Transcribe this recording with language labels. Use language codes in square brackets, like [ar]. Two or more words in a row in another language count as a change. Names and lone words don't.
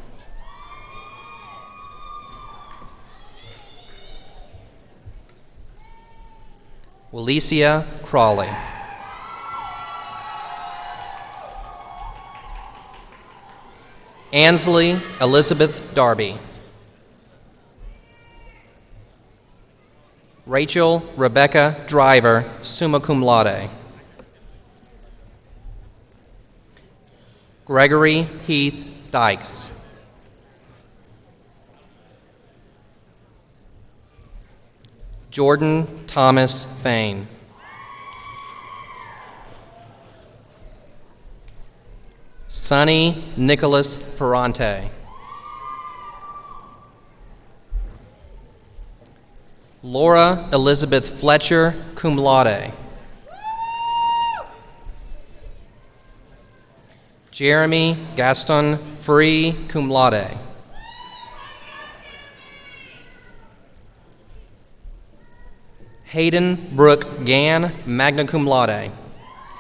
[en] Walesia Crawley. Ansley Elizabeth Darby. Rachel Rebecca Driver, [la] summa cum laude. [en] Gregory Heath Dykes. Jordan Thomas Fain. Sonny Nicholas Ferrante. Laura Elizabeth Fletcher, [la] cum laude. [en] Jeremy Gaston Free, [la] cum laude. [en] Hayden Brooke Gann, [la] magna cum laude.